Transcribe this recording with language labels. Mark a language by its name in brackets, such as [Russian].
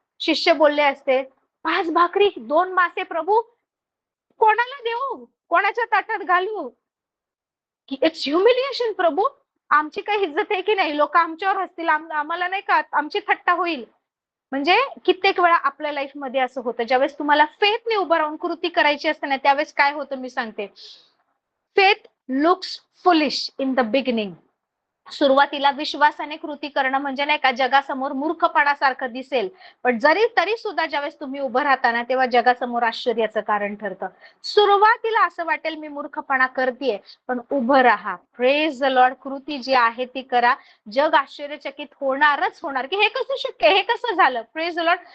[Marathi] शिष्य बोलले असते 5 भाकरी 2 मासे प्रभू, कोणाला देऊ, कोणाच्या ताटात घालू. [English] it's humiliation [Marathi] प्रभू, आमची काही इज्जत आहे की नाही, लोक आमच्यावर हसतील, आम्हाला नाही का आमची थट्टा होईल. म्हणजे कित्येक वेळा आपल्या लाईफ मध्ये असं होतं, ज्यावेळेस तुम्हाला फेथने उभं राहून कृती करायची असते ना, त्यावेळेस काय होतं मी सांगते. [English] Faith looks foolish in the beginning. [Marathi] सुरुवातीला विश्वासाने कृती करणं म्हणजे नाही का जगासमोर मूर्खपणासारखं दिसेल, पण तरी सुद्धा ज्यावेळेस तुम्ही उभं राहता ना, तेव्हा जगासमोर आश्चर्याचं कारण ठरतं. सुरुवातीला असं वाटेल मी मूर्खपणा करतेय, पण उभं राहा. [English] Praise the lord. [Marathi] कृती जी आहे ती करा. जग आश्चर्यचकित होणारच होणार की हे कसं शक्य, हे कसं झालं. [English] Praise the lord.